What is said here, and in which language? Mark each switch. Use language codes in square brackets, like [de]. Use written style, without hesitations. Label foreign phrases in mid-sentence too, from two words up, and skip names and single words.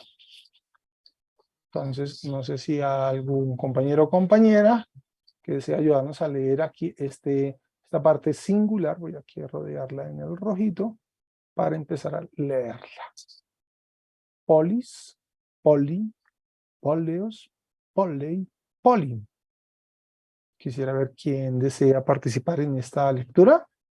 [es] Entonces, no sé si algún compañero o compañera que desea ayudarnos a leer aquí esta parte singular, voy aquí a rodearla en el rojito para empezar a leerla. [el] πόλις, πόλι, πόλεως, πόλει, πόλιν. [es] Quisiera ver quién desea participar en esta lectura.